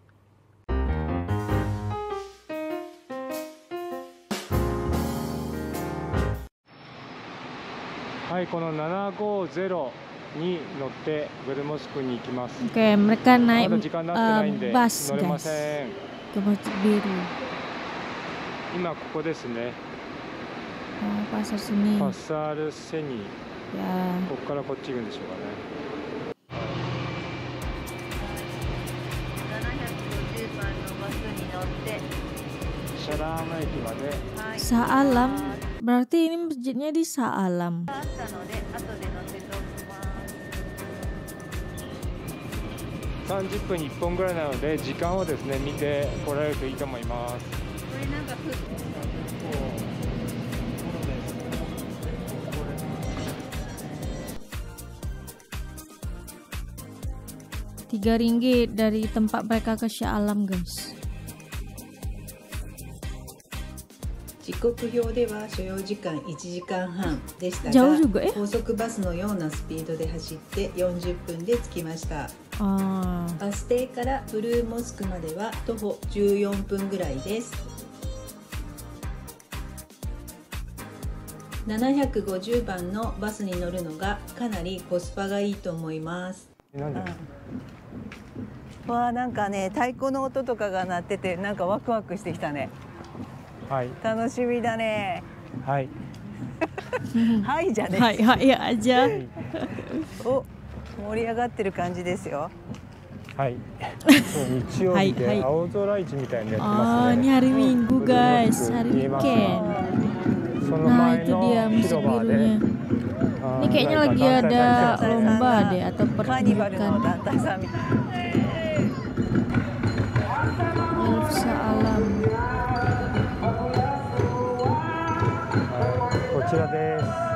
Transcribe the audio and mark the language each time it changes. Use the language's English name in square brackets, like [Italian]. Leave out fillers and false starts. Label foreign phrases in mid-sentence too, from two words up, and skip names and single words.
[Japanese] はい、この750に乗ってブルーモスクに行きます。 [Indonesian] Oke, mereka [Japanese] ま [Indonesian] naik [Japanese] だ時間になってないんで [Indonesian] bus [Japanese] 乗れませ [Indonesian] guys [Japanese] ん。 [Indonesian] ke Masjid Biru. [Japanese] 今ここですね。 [Indonesian] Oh, pasar sini [Japanese] パッサールセニー。 [Indonesian] ya. [Japanese] ここからこっち行くんでしょうかね。 750番のバスに乗ってシャラーム駅まで。 [Indonesian] Sa'alam, berarti ini masjidnya di Sa'alam. [Japanese] あったので後で乗せておきます。 30分に1本ぐらいなので時間をですね見て来られるといいと思います。これなんか [Indonesian] Rp3 dari tempat mereka ke Sa'alam guys. [Japanese] 時刻表では所要時間1時間半でした [Indonesian] Jauh [Japanese] が [Indonesian] juga ya? [Japanese] 高速バスのようなスピードで走って40分で着きました。 Ah, バス停からブルーモスクまでは徒歩14分ぐらいです。750番のバスに乗るのがかなりコスパがいいと思います。なんで？わあ、なんかね、太鼓の音とかが鳴っててなんかワクワクしてきたね。はい楽しみだね。はい。はいじゃね。 [Indonesian] hai hai aja. [Japanese] お、盛り上がってる感じですよ。はい。そう日曜日はいで青空市みたいにやって Oh, ます [Indonesian] ini [Japanese] ね。 [Indonesian] hari Minggu guys, hari [Japanese] 見えます [Indonesian] weekend. [Japanese] その [Indonesian] Nah [Japanese] 前 [Indonesian] itu [Japanese] の [Indonesian] dia Masjid [Japanese] 広場で。 [Indonesian] Birunya. Ini kayaknya lagi ada lomba deh atau [Japanese] カーニバルの [Indonesian] pertunjukan. [Japanese] 団体さんみたい。 [Indonesian] Alf Sa'alam. [Japanese] こちらです。